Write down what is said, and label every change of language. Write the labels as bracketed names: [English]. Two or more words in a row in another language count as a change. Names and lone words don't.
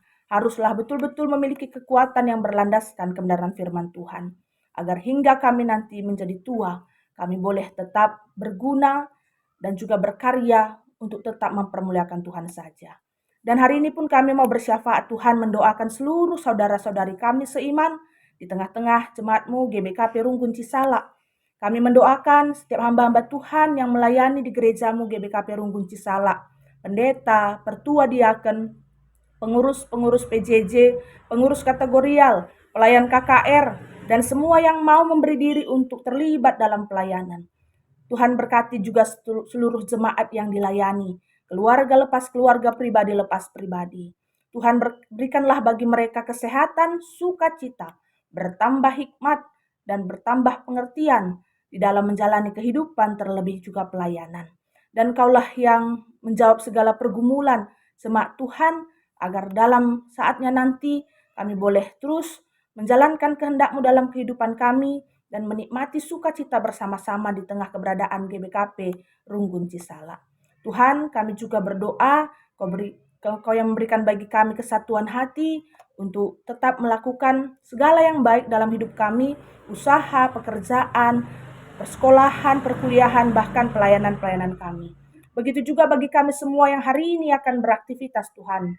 [Indonesian] Haruslah betul-betul memiliki kekuatan yang berlandaskan kebenaran firman Tuhan, agar hingga kami nanti menjadi tua, kami boleh tetap berguna dan juga berkarya untuk tetap mempermuliakan Tuhan saja. Dan hari ini pun kami mau bersyafaat Tuhan mendoakan seluruh saudara-saudari kami seiman di tengah-tengah jemaat-Mu GBKP Rungkun Cisalak. Kami mendoakan setiap hamba-hamba Tuhan yang melayani di gereja-Mu GBKP Rungkun Cisalak, pendeta, pertua diaken, pengurus-pengurus PJJ, pengurus kategorial, pelayan KKR, dan semua yang mau memberi diri untuk terlibat dalam pelayanan. Tuhan berkati juga seluruh jemaat yang dilayani, keluarga lepas keluarga, pribadi lepas pribadi. Tuhan berikanlah bagi mereka kesehatan, sukacita, bertambah hikmat, dan bertambah pengertian di dalam menjalani kehidupan, terlebih juga pelayanan. Dan Kaulah yang menjawab segala pergumulan jemaat Tuhan, agar dalam saatnya nanti kami boleh terus menjalankan kehendak-Mu dalam kehidupan kami, dan menikmati sukacita bersama-sama di tengah keberadaan GBKP Rungkun Cisalak. Tuhan, kami juga berdoa, Kau yang memberikan bagi kami kesatuan hati untuk tetap melakukan segala yang baik dalam hidup kami, usaha, pekerjaan, persekolahan, perkuliahan, bahkan pelayanan-pelayanan kami. Begitu juga bagi kami semua yang hari ini akan beraktivitas, Tuhan.